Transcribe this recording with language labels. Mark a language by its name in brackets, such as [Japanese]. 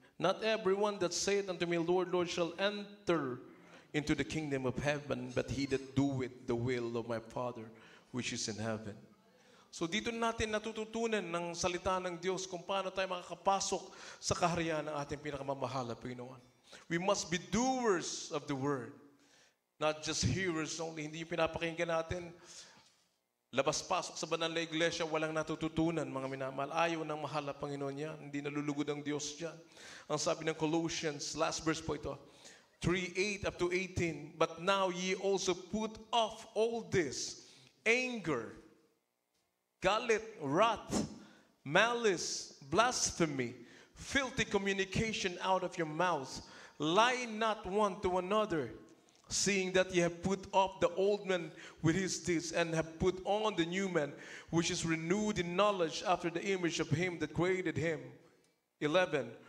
[English] Not everyone that saith unto me, Lord, Lord, shall enter into the kingdom of heaven, but he that doeth the will of my Father which is in heaven. [Filipino] So dito natin natututunan ng salita ng Diyos kung paano tayo makakapasok sa kaharian ng ating pinakamamahal na Panginoon. [English] We must be doers of the word, not just hearers only. [Filipino] Hindi yung pinapakinggan natin, labas-pasok sa banal na iglesia, walang natututunan, mga minamahal. Ayaw ng mahal na Panginoon yan. Hindi nalulugod ang Diyos dyan. Ang sabi ng Colossians, last verse po ito, 3:8 up to 18. [English] But now ye also put off all this, anger, [Filipino] galit, [English] wrath, malice, blasphemy, filthy communication out of your mouth. Lie not one to another, seeing that ye have put off the old man with his deeds, and have put on the new man, which is renewed in knowledge after the image of him that created him. 11.